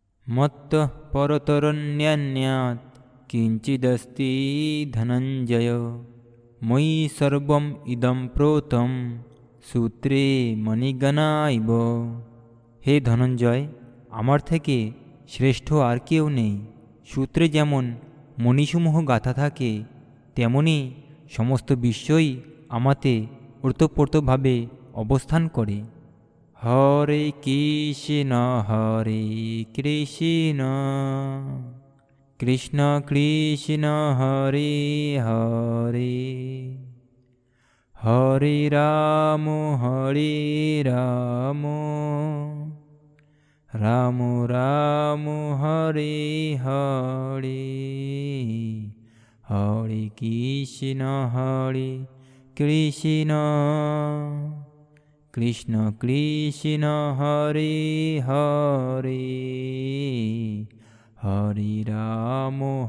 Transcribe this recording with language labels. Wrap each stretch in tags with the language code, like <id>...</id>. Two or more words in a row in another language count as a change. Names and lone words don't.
<sa>मत्तः परतरन्यान्यात् किञ्चिदस्ति धनञ्जय। मयि सर्वम् इदं प्रोतं সূত্রে মণিগণা ইব।</sa> <bn>হে ধনঞ্জয়, আমার থেকে শ্রেষ্ঠ আর কেউ নেই। সূত্রে যেমন মণিসমূহ গাথা থাকে, তেমনি সমস্ত বিশ্বই আমাতে ওতপ্রোতভাবে অবস্থান করে।</bn> <sa>হরে কৃষ্ণ হরে কৃষ্ণ কৃষ্ণ কৃষ্ণ হরে হরে, হরে রাম রাম রাম হরে হরে, হরে কৃষ্ণ কৃষ্ণ কৃষ্ণ হরে হরে, হরে রাম</sa>